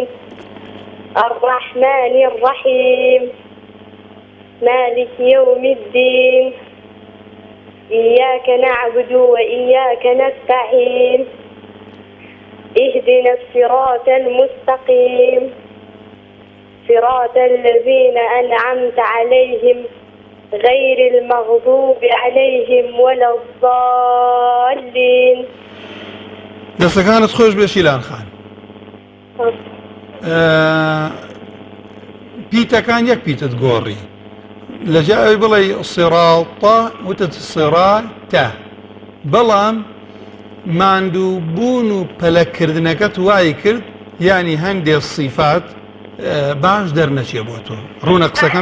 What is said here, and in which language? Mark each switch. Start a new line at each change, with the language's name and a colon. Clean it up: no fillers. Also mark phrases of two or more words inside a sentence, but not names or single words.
Arabic: الرحمن الرحيم مالك يوم الدين إياك نعبد وإياك نستعين اهدنا الصراط المستقيم صراط الذين أنعمت عليهم غير المغضوب عليهم ولا الضالين.
Central Kurdish: دەستەکانت خۆش بێ شیلان خان. پیتەکان یەک پیتت گۆڕی لە جای بڵێ سیڕاتە وتت سیڕاتە بەڵام ماندوو بوون و پەلەکردنەکەت وای کرد یعنی هەندێک سیفات باش دەرنەچێ بۆ تۆ ڕوونە قسەکەم